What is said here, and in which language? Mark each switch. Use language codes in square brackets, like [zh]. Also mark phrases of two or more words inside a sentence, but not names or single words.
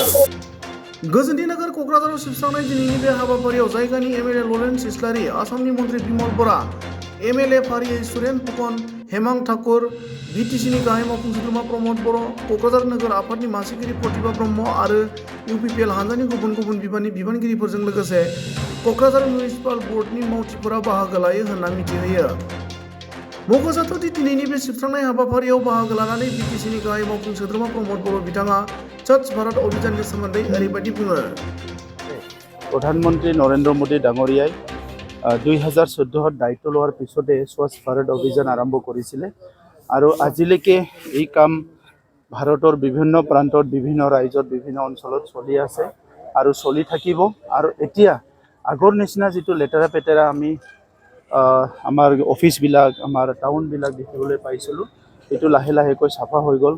[brx] गोजोननि नोगोर क'क्राझाराव सिबस्रांनाय दिनैनि बे हाबाफारियाव जायगानि MLA लरेन्स इस्लारि, आसामनि मन्त्रि बिमल बरा, MLA फारियै सुरेन फुकन, हेमां ठाकुर, BTCनि गाहाय मावफुं सोद्रोमा प्रमद बर', क'क्राझार नोगोर आफादनि मासिगिरि प्रतिभा ब्रह्म आरो UPPL हान्जानि गुबुन गुबुन बिबाननि बिबानगिरिफोरजों लोगोसे क'क्राझार मिउनिसिपाल बर्डनि मावथिफोरा बाहागो लायो होनना मिथिहोयो। मख'जाथावदि दिनैनि बे सिबस्रांनाय हाबाफारियाव बाहागो लानानै BTCनि गाहाय मावफुं सोद्रोमा प्रमद बर' बिथाङा स्वच्छ भारत अभियाननि सोमोन्दै ओरैबायदि बुङो। [as] प्रधानमन्त्री नरेन्द्र मोदी डाঙৰীয়াই 2014 দায়িত্ব লোৱাৰ পিছতে স্বচ্ছ ভাৰত অভিযান আৰম্ভ কৰিছিলে আৰু আজিলৈকে এই কাম ভাৰতৰ বিভিন্ন প্ৰান্তত বিভিন্ন ৰাজ্যত বিভিন্ন অঞ্চলত চলি আছে আৰু চলি থাকিব। আৰু এতিয়া আগৰ নিচিনা যিটো লেতেৰা পেতেৰা আমি আমাৰ অফিচবিলাক আমাৰ টাউনবিলাক দেখিবলৈ পাইছিলোঁ, এইটো লাহে লাহেকৈ চাফা হৈ গ'ল।